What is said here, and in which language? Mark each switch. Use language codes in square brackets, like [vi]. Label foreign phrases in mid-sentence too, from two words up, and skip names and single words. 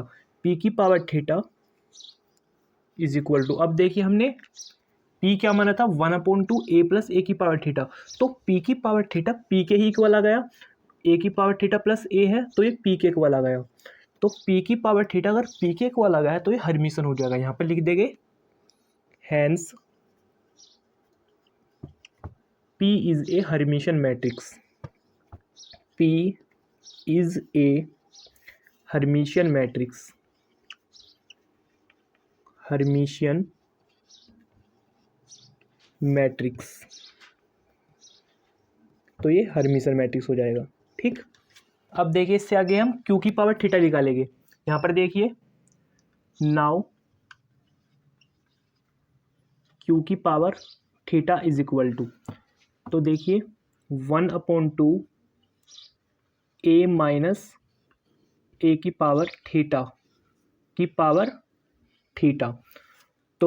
[hi] पी की पावर थीटा [en] is equal to, [hi] अब देखिए हमने पी क्या माना था 1/2 ए प्लस ए की पावर थीटा, तो पी की पावर थीटा पी के ही इक्वल आ गया। ए की पावर थीटा प्लस ए है तो ये पी के इक्वल आ गया। तो पी की पावर थीटा अगर पी के इक्वल आ गया तो ये हर्मिशन हो जाएगा। यहाँ पर लिख देंगे [en] हैंस P is a Hermitian matrix. P is a Hermitian matrix. Hermitian matrix, [hi] तो ये [en] Hermitian matrix [hi] हो जाएगा। ठीक, अब देखिए इससे आगे हम Q की पावर थीटा निकालेंगे। यहाँ पर देखिए नाउ Q की पावर थीटा [en] is equal to, [hi] तो देखिए 1/2 ए माइनस ए की पावर थीटा की पावर थीटा।